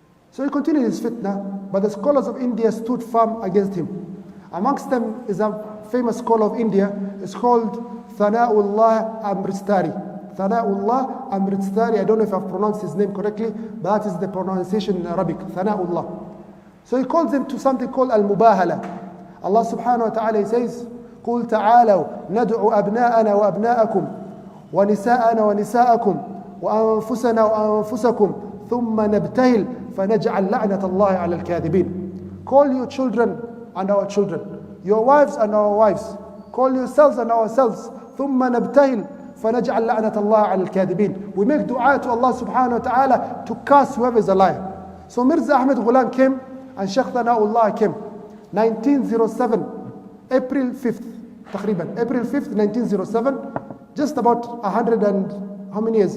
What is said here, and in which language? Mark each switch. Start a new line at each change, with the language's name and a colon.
English: So he continued his fitna, but the scholars of India stood firm against him. Amongst them is a famous scholar of India, it's called Thana'ullah Amritsari. Thana'ullah Amritsari, I don't know if I've pronounced his name correctly, but that is the pronunciation in Arabic, Thana'ullah. So he calls them to something called Al-Mubahala.
Arabic: Allah subhanahu wa ta'ala,
English: he says,
Arabic: قُلْ تَعَالَوْا نَدْعُ أَبْنَاءَنَا وَأَبْنَاءَكُمْ وَنِسَاءَنَا وَنِسَاءَكُمْ وَأَنفُسَنَا وَأَنفُسَكُمْ ثُمَّ نَبْتَهِلْ فَنَجْعَلْ لَعْنَةَ اللَّهِ عَلَى الْكَاذِبِينَ.
English: Call your children and our children, your wives and our wives, call yourselves and ourselves,
Arabic: ثُمَّ نَبْتَهِلْ فَنَجْعَلْ لَعْنَةَ اللَّهِ عَلَى الْكَاذِبِينَ.
English: We make dua to Allah subhanahu wa ta'ala to curse whoever is a liar. So Mirza Ahmed Ghulam came and Sheikh Thana'ullah came. 1907, April 5th,
Arabic: تقريبا,
English: April 5th, 1907, just about 100 and how many years?